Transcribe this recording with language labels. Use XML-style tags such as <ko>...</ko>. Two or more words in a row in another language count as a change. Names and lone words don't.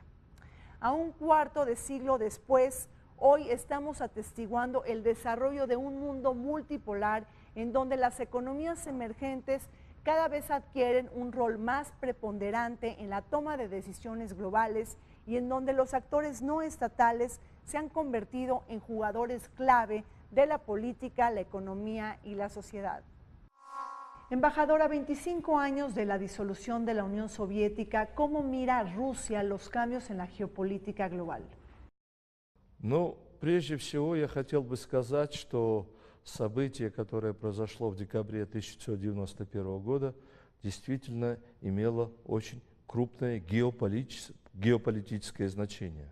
<es>A un cuarto de siglo después, hoy estamos atestiguando el desarrollo de un mundo multipolar en donde las economías emergentes cada vez adquieren un rol más preponderante en la toma de decisiones globales y en donde los actores no estatales se han convertido en jugadores clave de la política, la economía y la sociedad. Embajadora, 25 años de la disolución de la Unión Soviética, ¿cómo mira Rusia los cambios en la geopolítica global?</es> <ru>Ну, прежде всего я хотел бы сказать, что событие, которое произошло в декабре 1991 года, действительно имело очень крупное геополитическое значение.</ru>